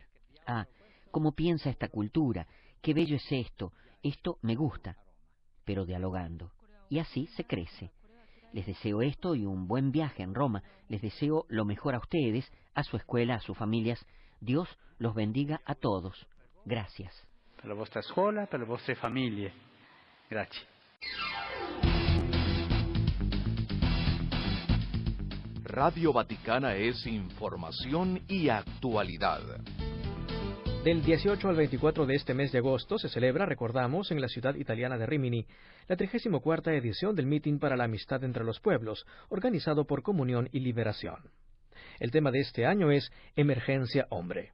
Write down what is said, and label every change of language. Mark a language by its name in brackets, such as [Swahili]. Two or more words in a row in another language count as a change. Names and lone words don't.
[Spanish] Ah, cómo piensa esta cultura, qué bello es esto me gusta, pero dialogando. Y así se crece. Les deseo esto y un buen viaje en Roma. Les deseo lo mejor a ustedes, a su escuela, a sus familias. Dios los bendiga a todos. Gracias. [Italian] Per la vostra scuola, per le vostre famiglie. Grazie. [Spanish] Radio Vaticana es información y actualidad. Del 18 al 24 de este mes de agosto se celebra, recordamos, en la ciudad italiana de Rimini, la 34ª edición del Meeting para la Amistad entre los Pueblos, organizado por Comunión y Liberación. El tema de este año es Emergencia Hombre.